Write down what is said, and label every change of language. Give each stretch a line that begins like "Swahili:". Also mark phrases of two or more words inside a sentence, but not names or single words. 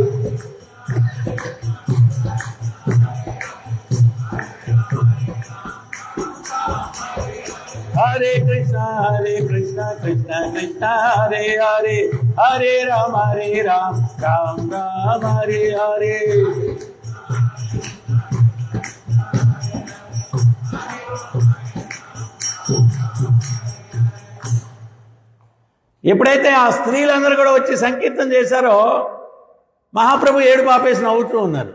Sanskrit: హరే కృష్ణ కృష్ణ కృష్ణ హరే హరే, హరే రామ రామ రామ హరే హరే.
Telugu: ఎప్పుడైతే ఆ స్త్రీలందరూ కూడా వచ్చి సంకీర్తన చేశారో మహాప్రభు ఏడుపు ఆపేసి నవ్వుతూ ఉన్నారు.